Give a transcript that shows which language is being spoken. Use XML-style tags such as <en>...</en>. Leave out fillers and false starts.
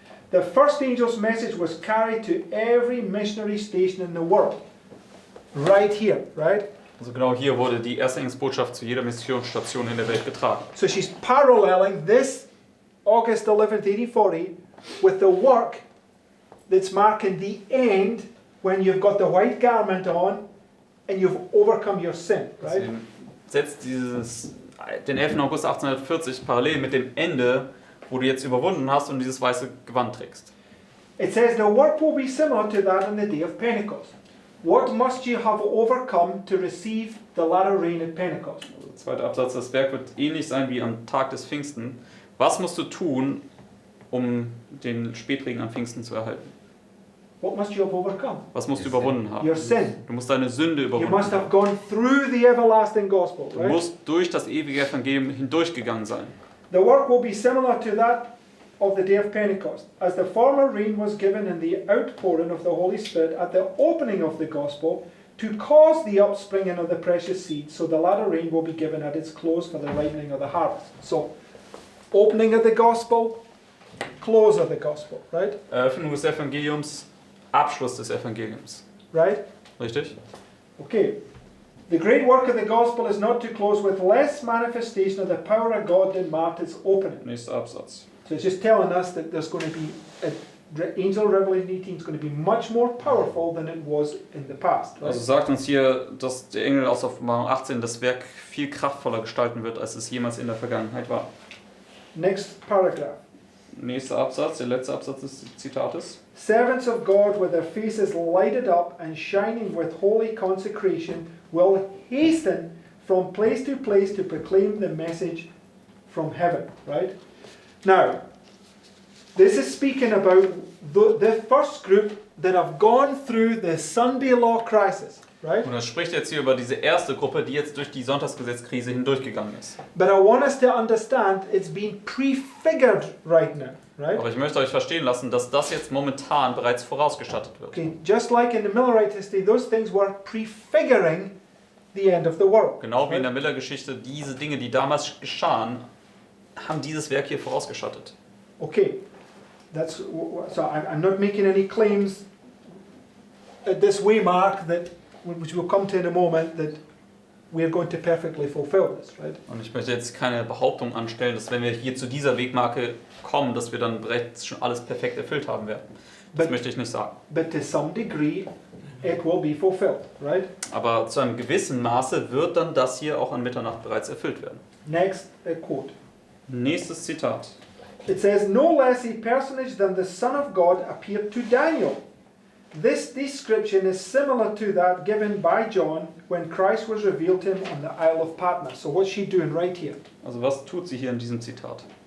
<en>The first angel's message was carried to every missionary station in the world. Right here, right?</en> <de>Also genau hier wurde die erste Engelsbotschaft zu jeder Missionsstation in der Welt getragen.</de> <en>So she's paralleling this August 11th, 1840 with the work that's marking the end when you've got the white garment on and you've overcome your sin, right?</en> <de>Sie setzt den 11. August 1840 parallel mit dem Ende, wo du jetzt überwunden hast und dieses weiße Gewand trägst.</de> <en>It says the work will be similar to that on the day of Pentecost. What must you have overcome to receive the latter rain at Pentecost?</en> <de>Also, zweiter Absatz, das Werk wird ähnlich sein wie am Tag des Pfingsten. Was musst du tun, um den Spätregen an Pfingsten zu erhalten?</de> <en>What must you have overcome?</en> <de>Was musst du überwunden haben?</de> <en>Your sin.</en> <de>Du musst deine Sünde</de> <en>You</en> <de>überwunden</de> <en>must have</en> <de>haben.</de> <en>gone through the everlasting gospel,</en> <de>Du</de> <en>right?</en> <de>musst durch das ewige Evangelium hindurchgegangen sein.</de> <en>The work will be similar to that of the day of Pentecost, as the former rain was given in the outpouring of the Holy Spirit at the opening of the gospel to cause the upspringing of the precious seed, so the latter rain will be given at its close for the ripening of the harvest. So, opening of the gospel, close of the gospel, right?</en> <de>Eröffnung des Evangeliums, Abschluss des Evangeliums.</de> <en>Right?</en> <de>Richtig?</de> <en>Okay. The great work of the gospel is not to close with less manifestation of the power of God than marked its opening.</en> <de>Nächster Absatz.</de> <en>So it's just telling us that there's going to be, angel Revelation 18 is going to be much more powerful than it was in the past. Right?</en> <de>Also sagt uns hier, dass der Engel aus Offenbarung 18 das Werk viel kraftvoller gestalten wird, als es jemals in der Vergangenheit war.</de> <en>Next paragraph.</en> <de>Nächster Absatz, der letzte Absatz des Zitates.</de> <en>Servants of God with their faces lighted up and shining with holy consecration will hasten from place to place to proclaim the message from heaven. Right? Now, this is speaking about the first group that have gone through the Sunday law crisis. Right?</en> <de>Und er spricht jetzt hier über diese erste Gruppe, die jetzt durch die Sonntagsgesetzkrise hindurchgegangen ist.</de> <en>But I want us to understand it's being prefigured right now. Right?</en> <de>Aber ich möchte euch verstehen lassen, dass das jetzt momentan bereits vorausgestattet wird.</de> <en>Okay, just like in the Millerite history, those things were prefiguring the end of the world.</en> <de>Genau wie in der Miller-Geschichte, diese Dinge, die damals geschahen, haben dieses Werk hier vorausgestattet.</de> <en>Okay, that's so. I'm not making any claims at this way, Mark, that which we'll come to in a moment, that we are going to perfectly fulfill this, right?</en> <de>Und ich möchte jetzt keine Behauptung anstellen, dass wenn wir hier zu dieser Wegmarke kommen, dass wir dann bereits schon alles perfekt erfüllt haben werden. Das möchte ich nicht sagen.</de> <en>But to some degree, it will be fulfilled, right?</en> <de>Aber zu einem gewissen Maße wird dann das hier auch an Mitternacht bereits erfüllt werden.</de> <en>Next quote.</en> <de>Nächstes Zitat.</de> <en>It says, no less a personage than the Son of God appeared to Daniel. This description is similar to that given by John when Christ was revealed to him on the Isle of Patmos. So what's she doing right here?</en> <de>Also was tut sie hier in diesem Zitat?</de>